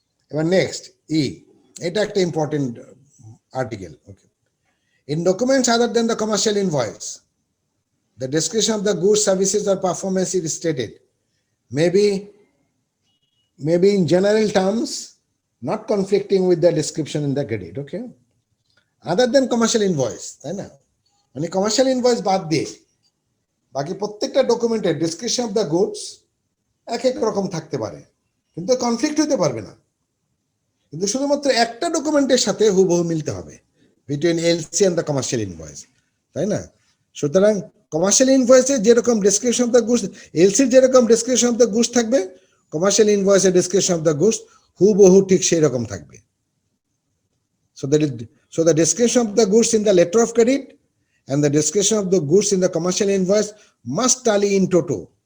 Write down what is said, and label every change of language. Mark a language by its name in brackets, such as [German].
[Bangla] এবার নেক্সট এটা একটা important article, okay. [English] in documents other than the commercial invoice, the description of the goods, services or performance is stated maybe in general terms, not conflicting with the description in the credit, okay, other than commercial invoice, [Bangla] তাই না? মানে commercial invoice বাদ দিয়ে বাকি প্রত্যেকটা ডকুমেন্টের description of the goods এক এক রকম থাকতে পারে, কিন্তু কনফ্লিক্ট হতে পারবে না, কিন্তু শুধুমাত্র একটা ডকুমেন্টের সাথে হুবহু মিলতে হবে [English] between LC and the commercial invoice, [Bangla] তাই না? সুতরাং কমার্শিয়াল ইনভয়েসে যেরকম ডেসক্রিপশন অফ দ্য গুডস, এলসির যেরকম ডেসক্রিপশন অফ দ্য গুডস থাকবে, commercial ইনভয়েসের description of the goods হুবহু ঠিক সেই রকম থাকবে। [English] So the description of the goods in the letter of credit and the description of the goods in the commercial invoice must tally in toto.